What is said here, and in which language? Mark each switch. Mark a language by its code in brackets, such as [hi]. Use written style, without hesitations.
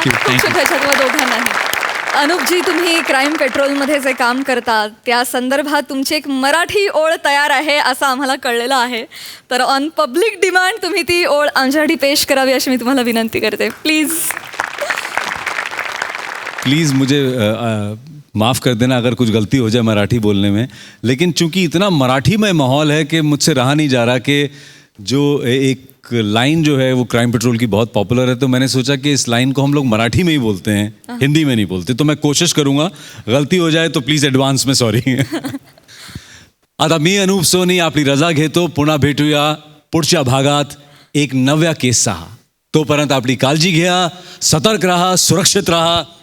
[mr] खूप शुभेच्छा तुम्हाला दोघांनाही. अनुपजी तुम्ही क्राईम पेट्रोलमध्ये जे काम करता त्या संदर्भात तुमची एक मराठी ओळ तयार आहे असं आम्हाला कळलेलं आहे. तर ऑन पब्लिक डिमांड तुम्ही ती ओळ आमच्यासाठी पेश करावी अशी मी तुम्हाला विनंती करते. [hi] प्लीज़ मुझे माफ़ कर देना अगर कुछ गलती हो जाए मराठी बोलने में, लेकिन चूंकि इतना मराठी में माहौल है कि मुझसे रहा नहीं जा रहा कि जो एक लाइन जो है वो क्राइम पेट्रोल की बहुत पॉपुलर है, तो मैंने सोचा कि इस लाइन को हम लोग मराठी में ही बोलते हैं, हिंदी में नहीं बोलते. तो मैं कोशिश करूँगा, गलती हो जाए तो प्लीज़ ॲडव्हान्स में सॉरी. [mr] आता मी अनूप सोनी आपली रजा घेतो. पुन्हा भेटूया पुढच्या भागात एक नव्या केससह. तोपर्यंत आपली काळजी घ्या, सतर्क राहा, सुरक्षित राहा.